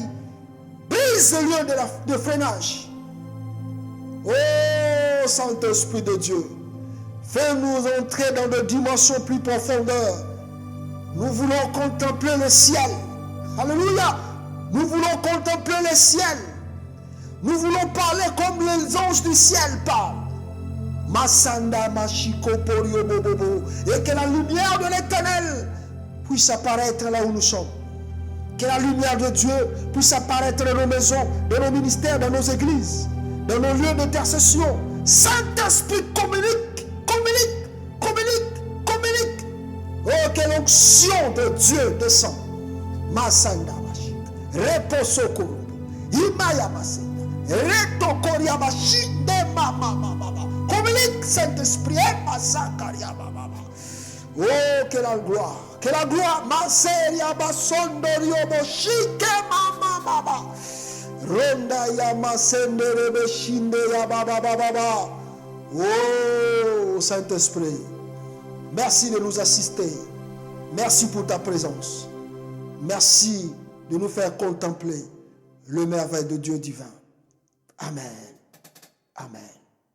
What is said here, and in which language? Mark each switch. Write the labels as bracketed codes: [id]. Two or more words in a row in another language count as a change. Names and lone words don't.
[fr] Brise le lieu de freinage. Oh Saint-Esprit de Dieu, fais-nous entrer dans des dimensions plus profondeurs. Nous voulons contempler le ciel. Alléluia. Nous voulons contempler le ciel. Nous voulons parler comme les anges du ciel parlent. Masanda mashiko porio bobobo. Et que la lumière de l'Éternel puisse apparaître là où nous sommes. Que la lumière de Dieu puisse apparaître dans nos maisons, dans nos ministères, dans nos églises, dans nos lieux d'intercession. Saint-Esprit, communique. Oh, que l'onction de Dieu descend. Masanda mashiko. Reposo korobo. Imaya masenda. Retokoria mashinde mama. Communique, Saint-Esprit. Masakaria mama. Oh, que la gloire, Maseria Basondorio Boshike Mama. Ronda ya Masendere Beshinde ya Baba. Oh, Saint-Esprit, merci de nous assister. Merci pour ta présence. Merci de nous faire contempler le merveille de Dieu divin. Amen.